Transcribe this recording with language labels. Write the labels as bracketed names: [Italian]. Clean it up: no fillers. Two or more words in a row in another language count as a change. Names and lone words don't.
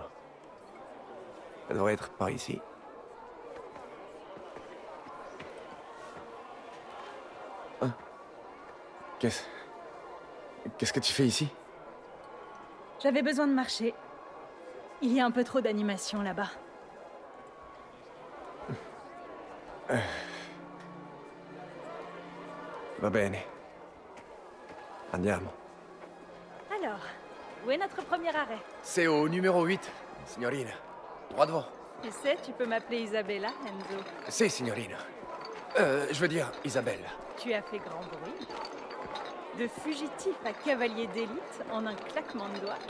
[French] Ça devrait être par ici. Ah. Qu'est-ce que tu fais ici? J'avais besoin de marcher. Il y a un peu trop d'animation là-bas. [Italian] Va bene. Andiamo. [French] Alors, où est notre premier arrêt? C'est au numéro 8, signorina. Droit devant. Tu sais, tu peux m'appeler Isabella, Enzo. [Italian] Si, signorina. [French] Je veux dire Isabelle. Tu as fait grand bruit. De fugitif à cavalier d'élite en un claquement de doigts.